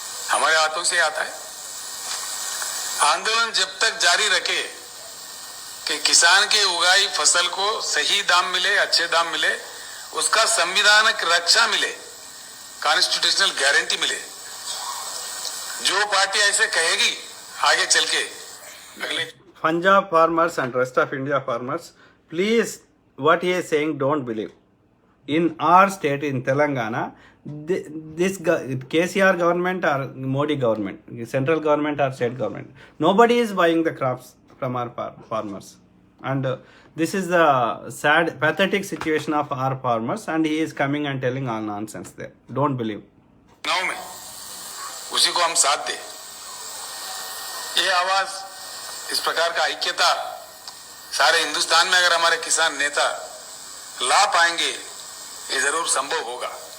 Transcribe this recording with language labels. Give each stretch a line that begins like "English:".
Hindi: हमारे हाथों से आता है। आंदोलन जब तक जारी रखे कि किसान के उगाई फसल को सही दाम मिले, अच्छे दाम मिले, उसका संविधानिक रक्षा मिले, कॉन्स्टिट्यूशनल गारंटी मिले, जो पार्टी ऐसे कहेगी आगे चल के अगले
English: Punjab farmers and rest of India farmers, please, what he is saying, don't believe. In our state, in Telangana, this KCR government or Modi government, central government or state government, nobody is buying the crops from our farmers. And this is the sad, pathetic situation of our farmers, and he is coming and telling all nonsense there. Don't believe.
Hindi: चुनाव में उसी को हम साथ दे। ये आवाज, इस प्रकार का ऐक्यता सारे हिंदुस्तान में अगर हमारे किसान नेता ला पाएंगे, ये जरूर संभव होगा।